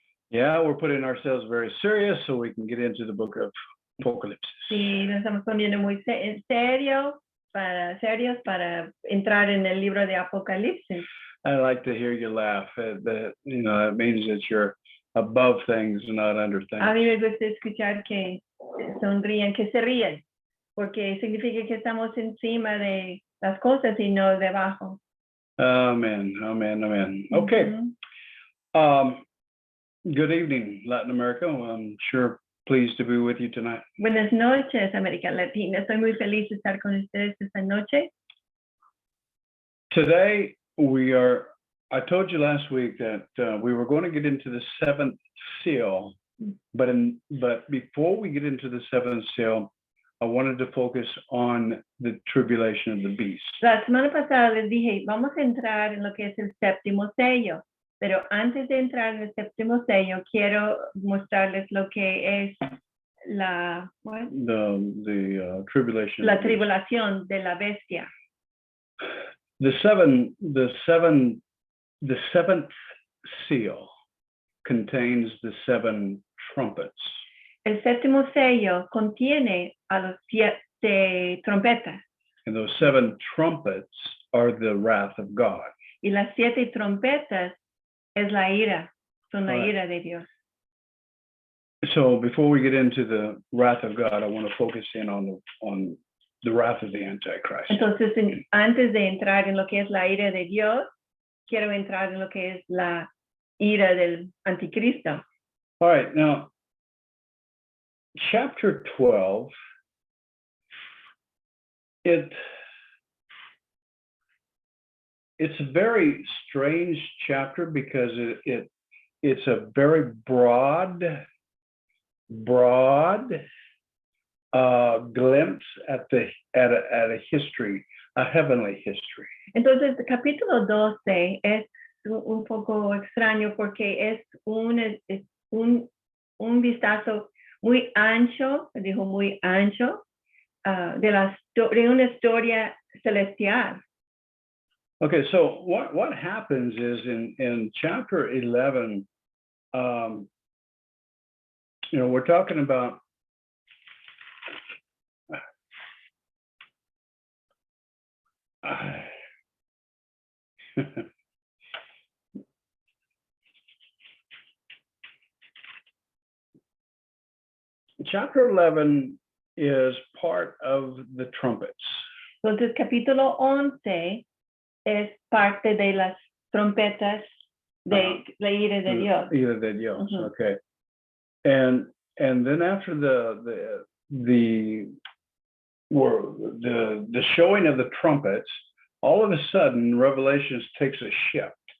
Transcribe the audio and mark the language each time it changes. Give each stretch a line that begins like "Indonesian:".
English: Yeah, we're putting ourselves very serious so we can get into the book of Apocalypse.
Spanish: Sí, nos estamos poniendo muy serios para entrar en el libro de Apocalipsis.
English: I like to hear you laugh. That means that you're above things, not under things.
Spanish: A mí me gusta escuchar que sonríen, que se ríen, porque significa que estamos encima de las cosas y no debajo.
English: Amen, amen, amen. Okay. Good evening, Latin America. I'm sure pleased to be with you tonight.
Spanish: Buenas noches, América Latina. Estoy muy feliz de estar con ustedes esta noche.
English: Today I told you last week that we were going to get into the seventh seal, but before we get into the seventh seal, I wanted to focus on the tribulation of the beast.
Spanish: La semana pasada les dije, vamos a entrar en lo que es el séptimo sello, pero antes de entrar en el séptimo sello, quiero mostrarles lo que es la
English: tribulation.
Spanish: La tribulación de la bestia.
English: The seventh seal contains the seven trumpets.
Spanish: El séptimo sello contiene a los 7 trompetas.
English: And those seven trumpets are the wrath of God.
Spanish: Y las 7 trompetas es la ira, son la ira de Dios.
English: So before we get into the wrath of God, I want to focus in on the wrath of the Antichrist.
Spanish: Entonces, antes de entrar en lo que es la ira de Dios, quiero entrar en lo que es la ira del anticristo.
English: All right, now, chapter 12, it's a very strange chapter because it's a very broad glimpse at a history, a heavenly history.
Spanish: Entonces, el capítulo 12 es un poco extraño porque es un vistazo muy ancho, dijo muy ancho, de una historia celestial.
English: Okay, so what happens is in chapter 11, we're talking about chapter 11 is part of the trumpets.
Spanish: Entonces, capítulo 11 es parte de las trompetas de la ira de Dios. Ira de Dios, okay.
English: And then after the showing of the trumpets, all of a sudden Revelations takes a shift.